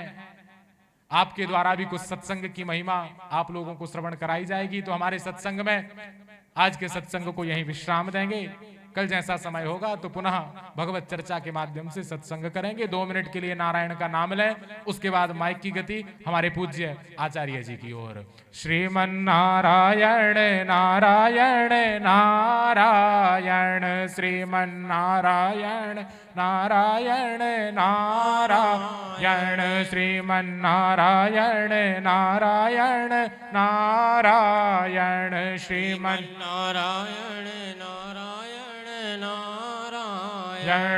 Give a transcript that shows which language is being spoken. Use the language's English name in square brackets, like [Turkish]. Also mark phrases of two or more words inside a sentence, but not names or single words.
[Hindi] आपके द्वारा भी कुछ सत्संग की महिमा आप लोगों को श्रवण कराई जाएगी। तो हमारे सत्संग में आज के सत्संग को यहीं विश्राम देंगे। कल जैसा समय होगा तो पुनः भगवत चर्चा के माध्यम से सत्संग करेंगे। 2 मिनट के लिए नारायण का नाम लें, उसके बाद माइक की गति हमारे पूज्य आचार्य जी की ओर। श्रीमन नारायण नारायण नारायण, श्रीमन नारायण नारायण नारायण, श्रीमन नारायण नारायण नारायण, श्रीमन नारायण नारायण,